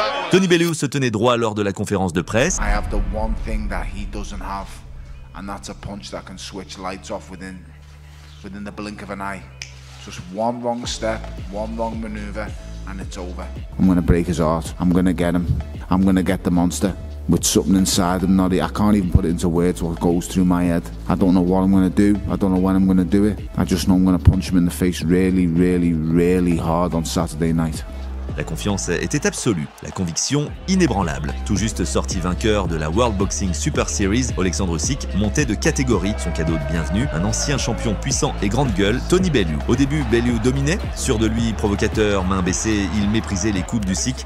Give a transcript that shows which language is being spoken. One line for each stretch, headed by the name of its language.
French: Tony Bellew se tenait droit lors de la conférence de presse.
English: I have the one thing that he doesn't have, and that's a punch that can switch lights off within the blink of an eye. Just one wrong step, one wrong maneuver, and it's over. I'm gonna break his heart. I'm gonna get him. I'm gonna get the monster. With something inside him, I can't even put it into words what goes through my head. I don't know what I'm going to do. I don't know when I'm going to do it. I just know I'm going to punch him in the face really, really, really hard on Saturday night.
French: La confiance était absolue, la conviction inébranlable. Tout juste sorti vainqueur de la World Boxing Super Series, Oleksandr Usyk montait de catégorie. Son cadeau de bienvenue, un ancien champion puissant et grande gueule, Tony Bellew. Au début, Bellew dominait. Sûr de lui, provocateur, main baissée, il méprisait les coups d'Usyk.